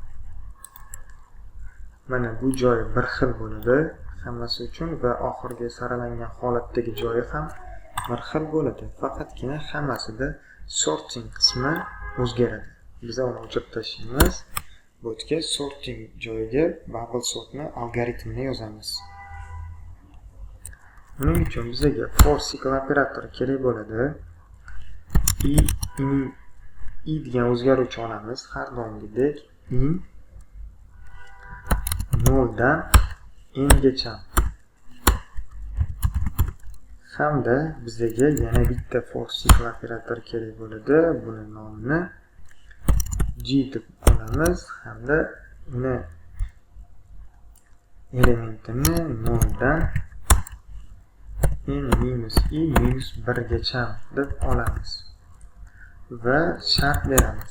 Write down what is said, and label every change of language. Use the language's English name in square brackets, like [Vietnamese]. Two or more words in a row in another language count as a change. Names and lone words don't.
[Uzbek] Mana bu joyi bir xil bo'ladi hammasi uchun va oxirgi saralangan holatdagi joyi ham bir xil bo'ladi. Faqatgina hammasida sorting qismi o'zgaradi. Biz uni o'chirib tashlaymiz. Bu yerga sorting joyiga [English] bubble sortni [Uzbek] algoritmini yozamiz. Buning uchun bizga [English] for cycle [Uzbek] operatori kerak bo'ladi. I degan o'zgaruvchi olamiz har doimgidek. In 0 dan n gacha. Hamda bizga yana bitta [English] for cycle [Uzbek] operatori kerak bo'ladi. Buni nomini g deb olamiz hamda uni elementini 0 dan n minus i minus 1 gacha deb olamiz va shart beramiz.